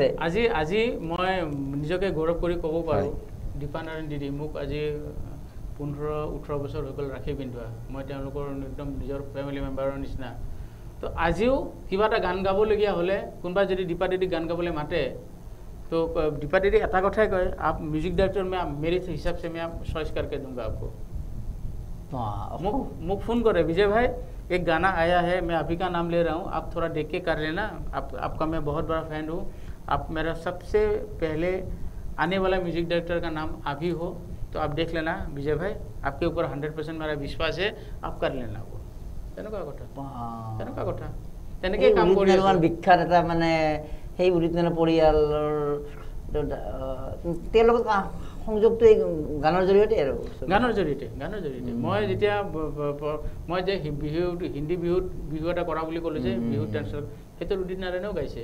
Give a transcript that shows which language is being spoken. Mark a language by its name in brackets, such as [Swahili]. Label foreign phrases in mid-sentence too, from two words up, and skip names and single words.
[Assamese] আজি মই নিজকে গৌৰৱ কৰি ক'ব পাৰোঁ দীপা নাৰায়ণ দিদি মোক আজি 15-18 বছৰ হৈ গ'ল ৰাখি পিন্ধোৱা মই তেওঁলোকৰ একদম নিজৰ [English] family member [Assamese] নিচিনা তো আজিও কিবা এটা গান গাবলগীয়া হ'লে কোনোবাই যদি দীপা দিদি গান গাবলৈ মাতে তো दीपा दीदी এটা কথাই কয় [Hindi] आप म्यूजिक डायरेक्टर में मेरे हिसाब से मैं चॉइस करके दूंगा आपको मुझे फ़ोन करे विजय भाई एक गाना आया है मैं अभी का नाम ले रहा हूँ आप थोड़ा देख के कर लेना आपका मैं बहुत बड़ा फैन हूँ आप मेरा सबसे पहले आने वाला [English] music director [Hindi] का नाम अभी हो तो आप देख लेना विजय भाई आपके ऊपर 100% मेरा विश्वास है आप कर लेना वो [Assamese] তেনেকুৱা কথা তেনেকৈ কাম কৰি আছো বিখ্যাত এটা মানে সেই উদিতনাৰায়ণ পৰিয়ালৰ তেওঁলোকৰ সংযোগটো এই গানৰ জৰিয়তে আৰু গানৰ জৰিয়তে মই যেতিয়া মই যে হিন্দী বিহু এটা কৰা বুলি ক'লো যে বিহু ডান্সৰ সেইটো উদিত নাৰায়ণেও গাইছে